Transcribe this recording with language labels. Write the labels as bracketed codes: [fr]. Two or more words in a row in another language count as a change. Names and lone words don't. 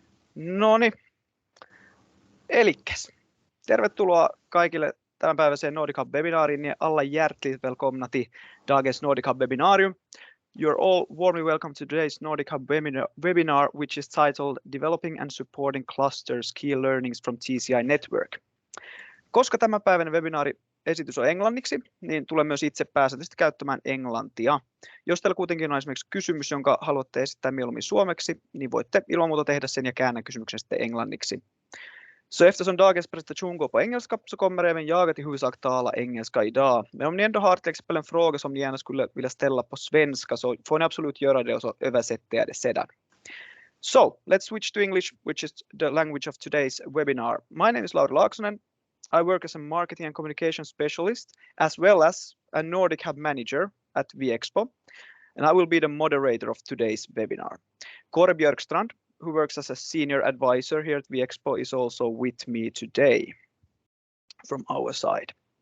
[fi] Noniin. Elikkäs. Tervetuloa kaikille tämänpäiväiseen NordicHub-webinaariin ja [sv] alla hjärtligt välkomna till dagens NordicHub-webinarium. [en] You're all warmly welcome to today's NordicHub webinar, which is titled Developing and Supporting Clusters Key Learnings from TCI Network. [fi] Koska tämänpäiväinen webinaari-esitys on englanniksi, niin tulen myös itse pääsääntöisesti käyttämään englantia. Jos teillä kuitenkin on esimerkiksi kysymys, jonka haluatte esittää mieluummin suomeksi, niin voitte ilman muuta tehdä sen ja käännän kysymyksen sitten englanniksi. [sv] Så eftersom dagens presentation går på engelska så kommer även jag att i huvudsak tala engelska idag. Men om ni ändå har till exempel en fråga som ni gärna skulle vilja ställa på svenska så får ni absolut göra det och så översätter jag det sedan. [en] So, let's switch to English, which is the language of today's webinar. My name is Lauri Laaksonen. I work as a marketing and communication specialist as well as a NordicHub manager at VExpo, and I will be the moderator of today's webinar. Kåre Björkstrand, who works as a senior advisor here at VExpo, is also with me today from our side.